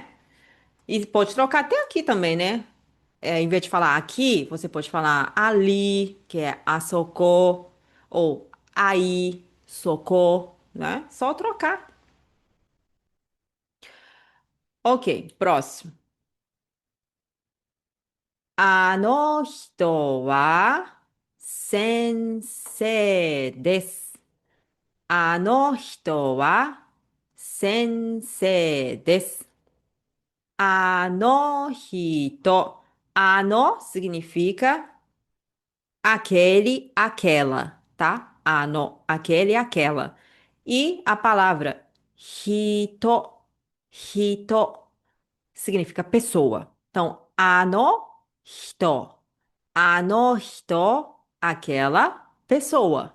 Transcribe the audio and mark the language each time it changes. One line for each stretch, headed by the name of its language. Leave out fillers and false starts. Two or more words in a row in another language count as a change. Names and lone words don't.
Portuguese: E pode trocar até aqui também, né? É, em vez de falar aqui, você pode falar ali, que é a socorro, ou aí, socorro, né? Só trocar. Ok, próximo.
Japanese: あの人は先生です。あの人は先生です。あの人.
Portuguese: Ano significa aquele, aquela, tá? Ano, aquele, aquela. E a palavra hito, hito significa pessoa. Então,
Japanese: あのひと,
Portuguese: aquela pessoa.